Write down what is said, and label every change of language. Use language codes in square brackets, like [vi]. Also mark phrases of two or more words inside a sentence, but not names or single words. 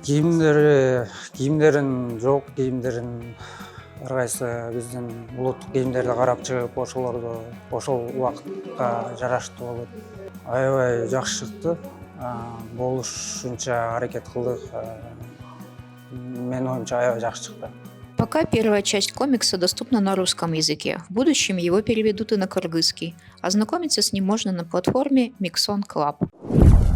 [ky] Кийимдерин жок, кийимдерин ар кайсы биздин улуттук кийимдерди карап чыгып, ошолорду ошол убакытка жараштуу болуп аябай жакшы чыкты. Болушунча аракет кылдык. Менин оюмча аябай жакшы чыкты. [ru] Пока первая часть комикса доступна на русском языке. В будущем его переведут и на кыргызский. Ознакомиться с ним можно на платформе Mixon Club.